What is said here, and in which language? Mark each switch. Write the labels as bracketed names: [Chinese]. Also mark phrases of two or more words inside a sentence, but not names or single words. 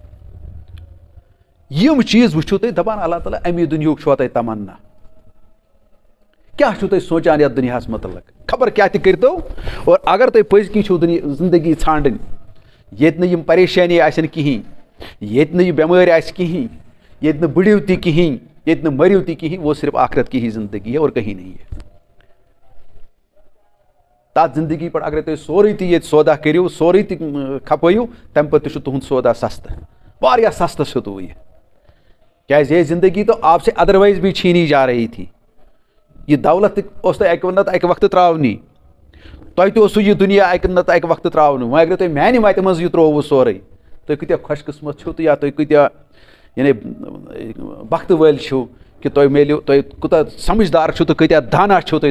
[Kashmiri] یِم چیٖز وٕچھِو تُہۍ دپان اللہ تعالیٰ امی دُنیہُک چھُوا تۄہہِ تمنا، کیٛاہ چھُو تُہۍ سونٛچان یتھ دُنیاہس متعلق، خبر کیٛاہ تہِ کٔرۍتو. اور اگر تُہۍ پٔزۍ کِنۍ چھُو زندگی ژھانڈٕنۍ ییٚتہِ نہٕ یِم پریشٲنی آسن کِہینۍ، ییٚتہِ نہٕ یہِ بٮ۪مٲرۍ آسہِ کِہینۍ، ییٚتہِ نہٕ بٕڑِو تہِ کِہینۍ، ییٚتہِ نہٕ مٔرِو تہِ کِہینۍ، [Urdu] وہ صرف آخرت کی ہی زندگی ہے اور کہیں نہیں ہے. [Kashmiri] تتھ زندگی پٮ۪ٹھ اگرے تُہۍ سورُے تہِ ییٚتہِ سودا کٔرِو، سورُے تہِ کھپٲیِو، تمہِ پتہٕ تہِ چھُ تُہُنٛد سودا سستہٕ، واریاہ سستہٕ چھُ تو یہِ. [Urdu] کیازِ یہ زندگی تو آپ سے ادروائز بھی چھینی جا رہی تھی. [Kashmiri] یہ دولت اوس تۄہہِ اکہِ نتہٕ اکہِ وقتہٕ ترٛاونی، تۄہہِ تہِ اوسوٕ یہِ دُنیا اکہِ نتہٕ اکہِ وقتہٕ ترٛاونہٕ. وۄنۍ اگرے تۄہہِ میانہِ وتہِ منٛز یہِ ترٛووٕ سورُے، تُہۍ کۭتیاہ خۄش قٕسمت چھِو تہٕ یا تُہۍ کۭتیاہ یعنی بختہٕ وٲلۍ چھِو کہِ تۄہہِ میلیو، تۄہہِ کوٗتاہ سمجھدار چھِو تہٕ کۭتیاہ دانا چھِو تُہۍ.